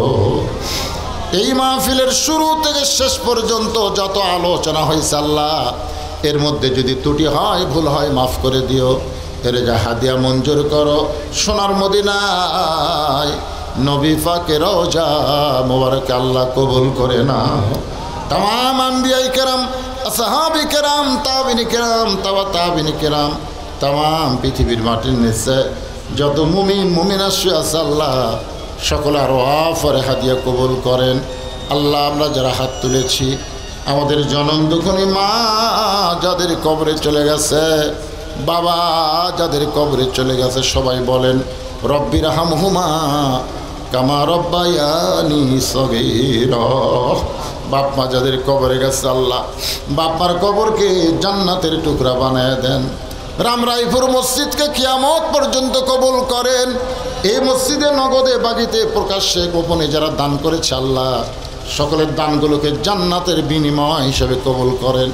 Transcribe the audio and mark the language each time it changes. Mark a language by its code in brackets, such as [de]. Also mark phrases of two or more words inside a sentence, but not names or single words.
[bn] এই মাহফিলের শুরু থেকে শেষ পর্যন্ত যত আলোচনা হয়েছে আল্লাহ, এর মধ্যে যদি ত্রুটি হয়, ভুল হয়, মাফ করে দিও। এর যা হাদিয়া মঞ্জুর করো সোনার মদিনায় নবী পাকের রওজা মোবারকে আল্লাহ কবুল করে নাও। [ar] تمام أنبياء كرام، أصحابي كرام، تابعين كرام، تابعين كرام, [bn] তামাম পৃথিবীর মাটির নিচে যত মুমিন মুমিনা আছে আল্লাহ সকলের ওয়াফরে হাদিয়া কবুল করেন। আল্লাহ আমরা যারা হাত তুলেছি, আমাদের জনম দুঃখী মা যাদের কবরে চলে গেছে, বাবা যাদের কবরে চলে গেছে, সবাই বলেন [ar] رب ارحمهما كما ربياني صغيرا. [bn] বাপ মা যাদের কবরে গেছে আল্লাহ বাপ মার কবরকে জান্নাতের টুকরা বানায় দেন। রামরাইপুর মসজিদকে কিয়ামত পর্যন্ত কবুল করেন। এই মসজিদে নগদে বাগিতে প্রকাশ্যে গোপনে যারা দান করেছে আল্লাহ সকলের দানগুলোকে জান্নাতের বিনিময় হিসেবে কবুল করেন।